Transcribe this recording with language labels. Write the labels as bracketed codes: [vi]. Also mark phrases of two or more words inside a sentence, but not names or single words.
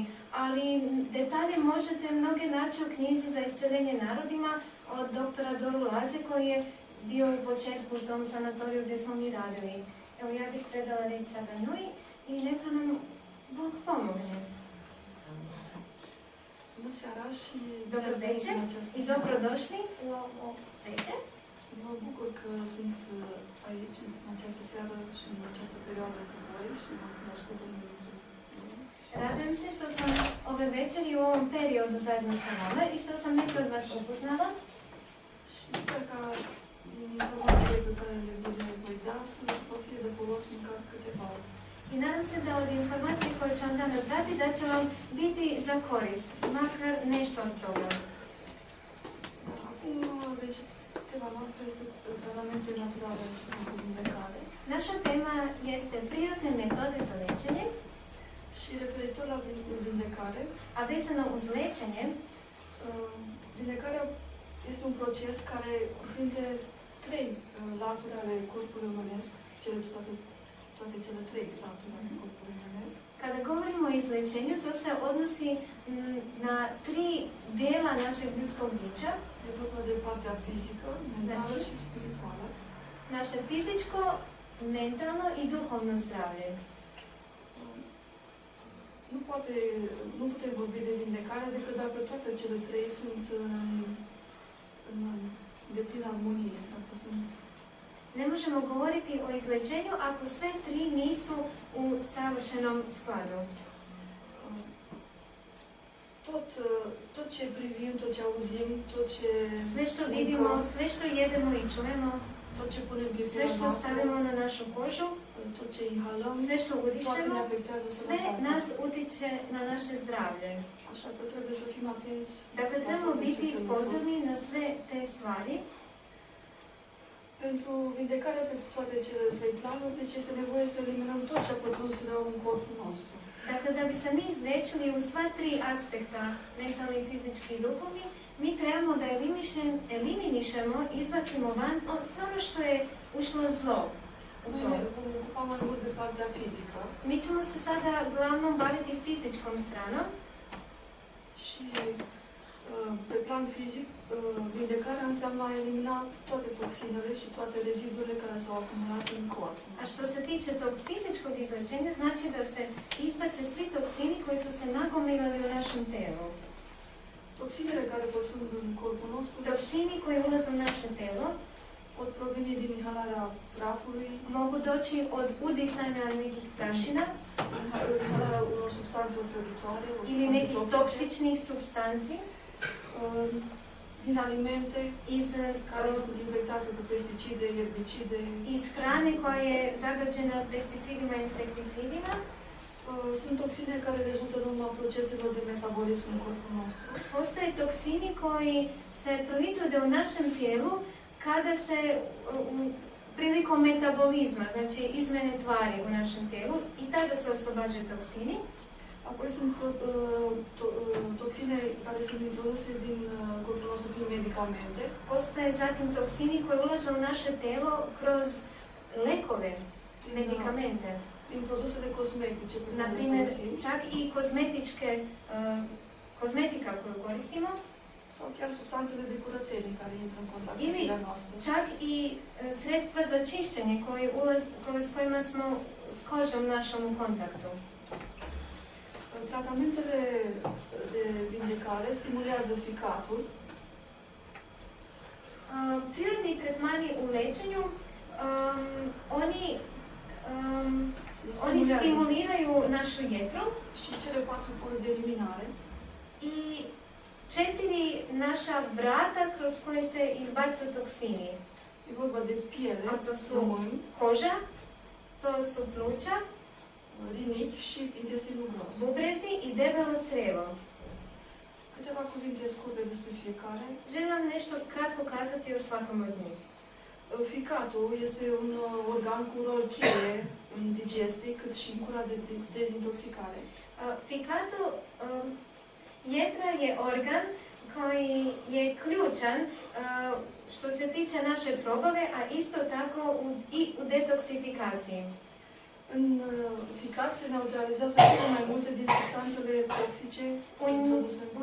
[bs] Ali detalje možete mnoge naći u knjizi za isceljenje narodima od doktora Doru Laze koji je bio u početku u tom sanatoriju gdje smo mi radili. Evo ja bih predala reći sada njoj i neka nam Bog pomogne. Dobro večer i dobrodošli u ovo večer. [ro] Mă bucur că sunt aici în această seară și în această perioadă cu voi și m-am cunoscut Domnul Dumnezeu. [bs] Radujem se što sam ove večeri u ovom periodu zajedno sa vama i što sam neke od vas upoznala. [ro] Și sper ca informațiile pe care le voi da să vă fie de folos măcar câteva. [bs] I nadam se da od informacije koje ću vam danas dati da će vam biti za korist, makar nešto od toga. [ro] Acum, deci, tema noastră este tratamente naturale și vindecare. [bs] Naša tema este prirodne metode za liječenje. [ro] Și referitor la vindecare, [bs] a vezano uz liječenje, [ro] vindecarea este un proces care cuprinde trei laturi ale corpului umanesc, toate cele trei laturi ale corpului umanesc. [bs] Kada govorimo o izlječenju, to se odnosi na tri dijela našeg ljudskog bića. [ro] E vorba de partea fizică, mentală și spirituală. [bs] Naše fizičko, mentalno i duhovno zdravlje. [ro] Nu putem vorbi de vindecare decât dacă toate cele trei sunt în deplină armonie, dacă sunt. [bs] Ne možemo govoriti o izlječenju ako sve tri nisu u savršenom skladu. [ro] Tot ce privim, tot ce auzim, tot ce [bs] sve što vidimo, sve što jedemo i čujemo, [ro] tot ce punem pe [bs] sve što stavimo na našu kožu, [ro] tot ce inhalăm, [bs] sve što udišemo, sve nas utiče na naše zdravlje. [ro] Așa că trebuie să fim atenți. [bs] Dakle, trebamo biti pozorni na sve te stvari. [ro] Pentru vindecarea pe toate cele trei planuri, deci este nevoie să eliminăm tot ce a pătruns rău în corpul nostru. [bs] Dakle, da bi se mi izliječili u sva tri aspekta, mentalni, fizički i duhovni, mi trebamo da eliminišemo, izbacimo van sve ono što je ušlo zlo. Mi ćemo se sada glavnom baviti fizičkom stranom. [ro] Și pe plan fizic, vindecarea înseamnă a elimina toate toxinele și toate rezidurile care s-au acumulat în corp. [bs] A što se tiče tog fizičkog kozmetičkog izlječenja znači da se izbace svi toksini koji su se nagomilali u našem telu. [ro] Toxinele care pătrund în corpul nostru [bs] Toksini koji ulaze u naše telo [ro] pot proveni din inhalarea prafului, [bs] mogu doći od udisanja nekih prašina [ro] inhalarea unor substanțe otrăvitoare, o [bs] ili [ro] substanțe [bs] nekih [ro] toxice, [bs] toksičnih substanci [ro] din alimente [bs] iz, [ro] care sunt infectate cu pesticide, herbicide. [bs] iz hrane koja je zagađena pesticidima i insekticidima. [ro] Sunt toxine care rezultă în urma proceselor de metabolism în corpul nostru. [bs] Postoje toksini koji se proizvode u našem tijelu kada se prilikom metabolizma, znači izmene tvari u našem tijelu i tada se oslobađaju toksini. [ro] Apoi sunt toxine care sunt introduse din corpul nostru prin medicamente. [bs] Postoje zatim toksini koji ulaze u naše tijelo kroz lekove, medikamente. [ro] Prin produsele cosmetice pe care [bs] Na [ro] le [bs] primjer, [ro] folosim, [bs] čak i kozmetika koju koristimo, [ro] sau chiar substanțele de curățenie care intră în contact cu [bs] Ili [ro] pielea noastră. [bs] čak i sredstva za čišćenje s kojima smo s kožom našom u kontaktu. [ro] Tratamentele de vindecare stimulează ficatul, [bs] Prirodni tretmani u liječenju, oni stimuliraju našu jetru [ro] și cele 4 porți de eliminare. [bs] i 4 naša vrata kroz koje se izbacuju toksini. [ro] E vorba de piele, [bs] A to su [ro] plămâni, [bs] koža, to su pluća, [ro] rinichi și intestinul gros. [bs] bubrezi i debelo crevo. [ro] Câteva cuvinte scurte despre fiecare. [bs] Želim nešto kratko kazati o svakom od njih. [ro] Ficatul este un organ cu rol cheie în digestie, cât și în cura de dezintoxicare. [bs] Fikatul, jetra je organ koji je ključan što se tiče naše probave, a isto tako i u detoksifikaciji. [ro] În ficat se neutralizează cele mai multe din substanțele toxice introduse în